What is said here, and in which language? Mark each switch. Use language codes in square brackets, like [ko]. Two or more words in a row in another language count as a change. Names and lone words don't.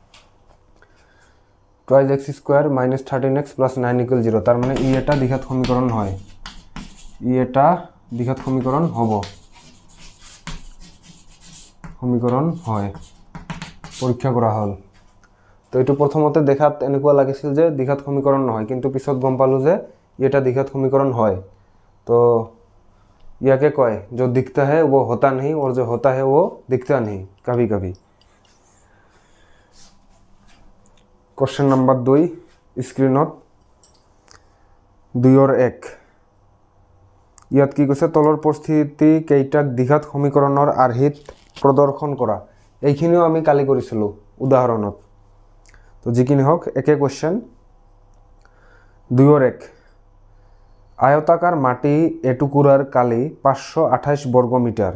[en] twice x square minus 13x plus 9 equal 0, [as] তাৰ মানে ই এটা দ্বিঘাত সমীকৰণ হয়, ই এটা দ্বিঘাত সমীকৰণ হ'ব, সমীকৰণ হয়, পৰীক্ষা কৰা হ'ল। তো এইটো প্ৰথমতে দেখাত এনেকুৱা লাগিছিল যে দ্বিঘাত সমীকৰণ নহয়, কিন্তু পিছত গম পালোঁ যে ই এটা দ্বিঘাত সমীকৰণ হয়। তো ইয়াকে কয় [hi] जो दिखता है वो होता नहीं और जो होता है वो दिखता नहीं कभी कभी। [en] question number 2 screenত 2/1, [as] ইয়াত কি কৈছে তলৰ পৰিস্থিতি কেইটাক দ্বিঘাত সমীকৰণৰ আৰ্হিত প্ৰদৰ্শন কৰা। এইখিনিও আমি কালি কৰিছিলোঁ উদাহৰণত। তো যিখিনি হওক একে কুৱেশ্যন। 2-1 আয়তাকার মাটি এটুকুরার কালি 528 বর্গমিটার।